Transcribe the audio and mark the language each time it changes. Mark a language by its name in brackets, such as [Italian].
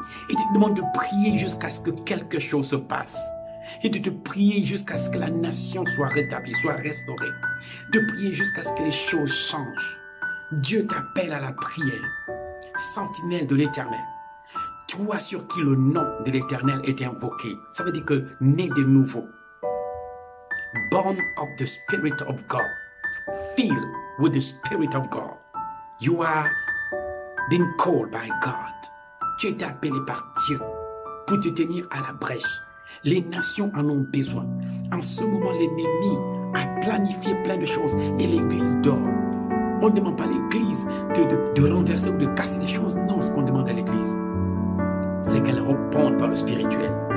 [French] Il te demande de prier jusqu'à ce que quelque chose se passe. Et de te prier jusqu'à ce que la nation soit rétablie, soit restaurée. De prier jusqu'à ce que les choses changent. Dieu t'appelle à la prière. Sentinelle de l'Éternel. Toi sur qui le nom de l'Éternel est invoqué. Ça veut dire que né de nouveau. [English] Born of the Spirit of God. Filled with the Spirit of God. You are being called by God. [French] Tu es appelé par Dieu pour te tenir à la brèche. Les nations en ont besoin. En ce moment, l'ennemi a planifié plein de choses et l'Église dort. On ne demande pas à l'Église de renverser ou de casser les choses. Non, ce qu'on demande à l'Église, c'est qu'elle réponde par le spirituel.